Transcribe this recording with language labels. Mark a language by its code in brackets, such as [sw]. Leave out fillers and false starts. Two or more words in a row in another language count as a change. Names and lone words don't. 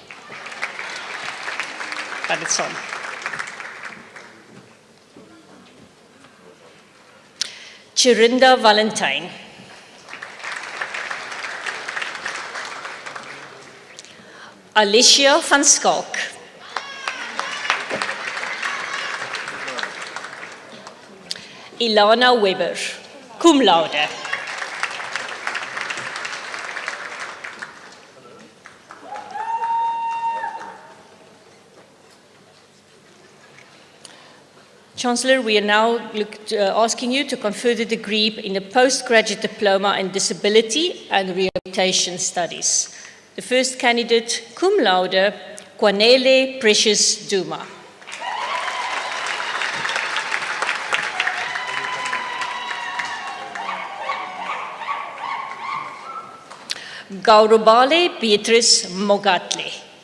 [en] Padetson. Chirinda Valentine. Alicia van Skalk. Ilana Weber, cum laude. Chancellor, we are now asking you to confer the degree in the postgraduate diploma in disability and rehabilitation studies. The first candidate, cum laude, Kwanele Precious Duma. Gaurobale Beatrice Mogatle.